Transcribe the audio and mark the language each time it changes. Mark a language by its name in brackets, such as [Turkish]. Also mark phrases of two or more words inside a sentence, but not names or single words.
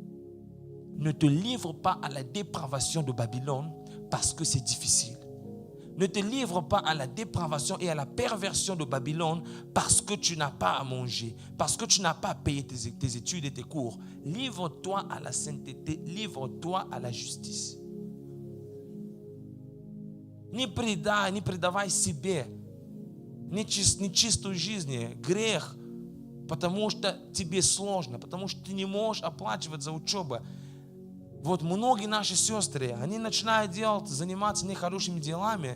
[French] Ne te livre pas à la dépravation de Babylone parce que c'est difficile. Ne te livre pas à la dépravation et à la perversion de Babylone parce que tu n'as pas à manger, parce que tu n'as pas à payer tes études et tes cours. Livre-toi à la sainteté, livre-toi à la justice. [Russian] Не предавай себе, нечистую жизнь, грех, потому что тебе сложно, потому что ты не можешь оплачивать за учебу. Вот многие наши сестры, они начинают заниматься нехорошими делами.